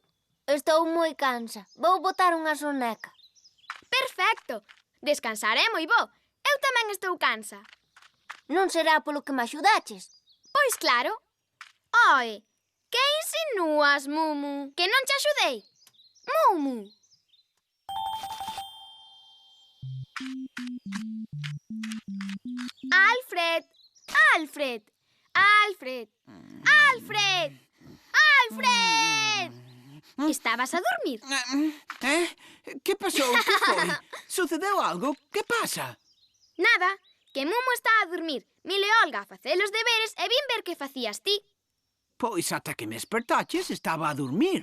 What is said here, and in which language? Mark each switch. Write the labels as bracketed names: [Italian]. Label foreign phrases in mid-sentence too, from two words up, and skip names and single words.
[Galician] Estou moi cansa. Vou botar unha soneca. Perfecto. Descansar é moi bo. Eu tamén estou cansa. Non será polo que me axudaches? Pois claro. Oe, que insinúas, Mumu? Que non te axudei? Mumu! Alfred! Alfred! Alfred! Alfred! Alfred! Estabas a dormir? Que pasou? Que foi? Sucedeu algo? Que pasa? Nada, que Mumu está a dormir. Milo e Olga a facer os deberes e vin ver que facías ti. Pois ata que me espertaches estaba a dormir.